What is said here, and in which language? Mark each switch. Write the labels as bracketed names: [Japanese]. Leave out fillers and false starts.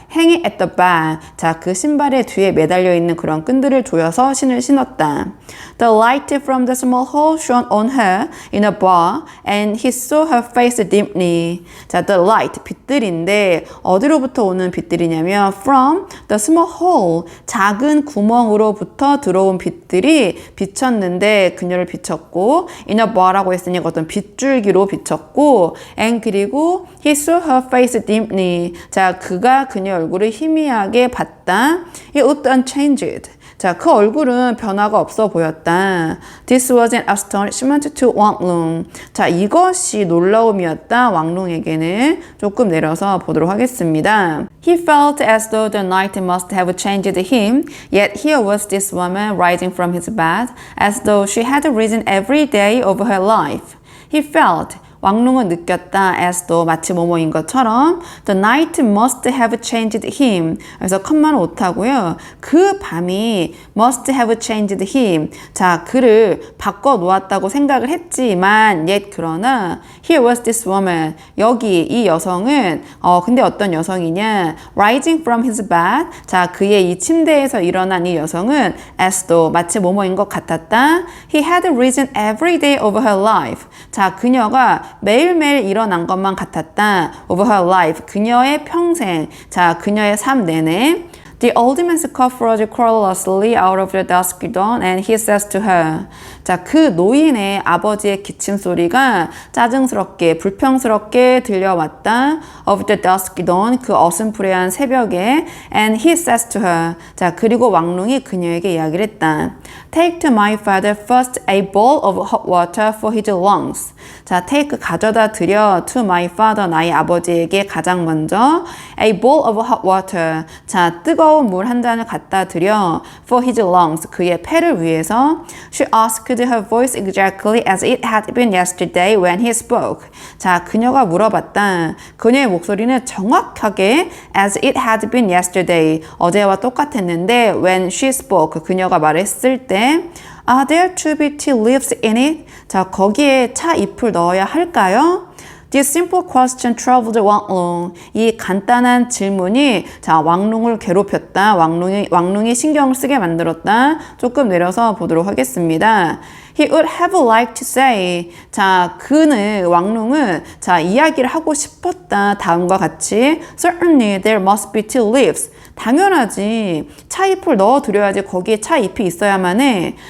[English] hanging at the back. [Korean] 자, 그 신발의 뒤에 매달려 있는 그런 끈들을 조여서 신을 신었다. [English] The light from the small hole shone on her in a bar and he saw her face dimly. [Korean] 자, [English] the light, [Korean] 빛들인데 어디로부터 오는 빛들이냐면 [English] from the small hole, [Korean] 작은 구멍으로부터 들어온 빛들이 비쳤는데 그녀를 비쳤고 [English] in a bar [Korean] 라고 했으니까 어떤 빗줄기로 비쳤고 and 그리고 [English] he saw her face dimly. [Korean] 자, 그가 그녀 얼굴을 희미하게 봤다. [English] It looked unchanged. [Korean] 자, 그 얼굴은 변화가 없어 보였다. [English] This was an astonishment to 왕룽. [Korean] 자, 이것이 놀라움이었다. 왕룽에게는 조금 내려서 보도록 하겠습니다. [English] He felt as though the night must have changed him, yet here was this woman rising from his bed, as though she had risen every day of her life. He felt [Korean] 왕룽은 느꼈다 [English] as though [Korean] 마치 뭐뭐인 것처럼 [English] the night must have changed him. [Korean] 그래서 컴마는 오타고요. 그 밤이 [English] must have changed him. [Korean] 자, 그를 바꿔 놓았다고 생각을 했지만 yet 그러나 [English] here was this woman. [Korean] 여기 이 여성은 근데 어떤 여성이냐? [English] rising from his bed. [Korean] 자, 그의 이 침대에서 일어난 이 여성은 [English] as though [Korean] 마치 뭐뭐인 것 같았다. [English] He had risen every day of her life. [Korean] 자, 그녀가 매일매일 일어난 것만 같았다. [English] Of her life. [Korean] 그녀의 평생. 자, 그녀의 삶 내내. [English] The old man's cough rose querulously out of the dusky dawn and he says to her. [Korean] 자, 그 노인의 아버지의 기침 소리가 짜증스럽게, 불평스럽게 들려왔다. [English] Of the dusky dawn, [Korean] 그 어슴푸레한 새벽에. [English] And he says to her. [Korean] 자, 그리고 왕룽이 그녀에게 이야기를 했다. [English] Take to my father first a bowl of hot water for his lungs. 자, take [Korean] 가져다 드려 [English] to my father, [Korean] 나의 아버지에게 가장 먼저 [English] a bowl of hot water. [Korean] 자, 뜨거운 물 한 잔을 갖다 드려 [English] for his lungs, [Korean] 그의 폐를 위해서. [English] She asked her voice exactly as it had been yesterday when he spoke. [Korean] 자, 그녀가 물어봤다. 그녀의 목소리는 정확하게 [English] as it had been yesterday, [Korean] 어제와 똑같았는데 [English] when she spoke, [Korean] 그녀가 말했을 때 [English] Are there to be tea leaves in it? [Korean] 자, 거기에 차 잎을 넣어야 할까요? [English] This simple question troubled 왕룽. [Korean] 이 간단한 질문이 자, 왕룽을 괴롭혔다. 왕룽이 신경을 쓰게 만들었다. 조금 내려서 보도록 하겠습니다. [English] He would have liked to say. [Korean] 자, 왕룽은 자, 이야기를 하고 싶었다. 다음과 같이 [English] Certainly there must be tea leaves. [Korean] 당연하지. 차잎을 넣어드려야지 거기에 차잎이 있어야만 해.